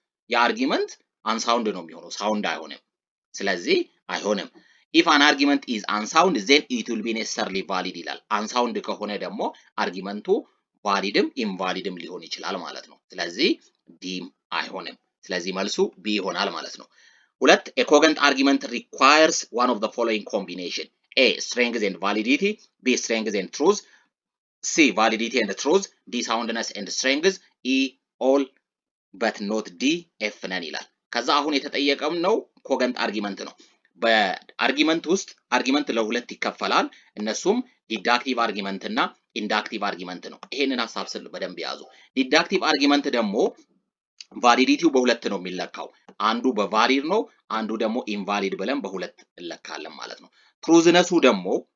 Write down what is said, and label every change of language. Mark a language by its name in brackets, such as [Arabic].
[Amharic] የአርጊመንት አንሳውንድ ነው የሚሆነው፣ ሳውንድ አይሆንም። ስለዚህ አይሆንም። [English] ኢፍ አን አርጊመንት ኢዝ አንሳውንድ ዜን ኢት ዊል ቢ ኔሰሰርሊ ቫሊድ [Amharic] ይላል። አንሳውንድ ከሆነ ደግሞ አርጊመንቱ ቫሊድም ኢንቫሊድም ሊሆን ይችላል ማለት ነው። ስለዚህ ዲም አይሆንም። ስለዚህ መልሱ ቢ ይሆናል ማለት ነው። ሁለት [English] a cogent argument requires one of the following combination: [Amharic] A. [English] strength and validity, B. strength and truth, C. validity and truth, D. soundness and strength, E. all but not D, F [Amharic] ነን ይላል። ከዛ አሁን የተጠየቀው ነው ኮገንት አርጊመንት ነው። በአርጊመንት ውስጥ አርጊመንት ለሁለት ይከፈላል። እነሱም ዲዳክቲቭ አርጊመንት እና ኢንዳክቲቭ አርጊመንት ነው። ይሄንን ሐሳብ ስል በደንብ ያዙ። ዲዳክቲቭ አርጊመንት ደግሞ ቫሊዲቲው በሁለት ነው የሚለካው። አንዱ በቫሊድ ነው፣ አንዱ ደግሞ ኢንቫሊድ ብለን በሁለት እንለካለን ማለት ነው። ትሩዝነሱ ደግሞ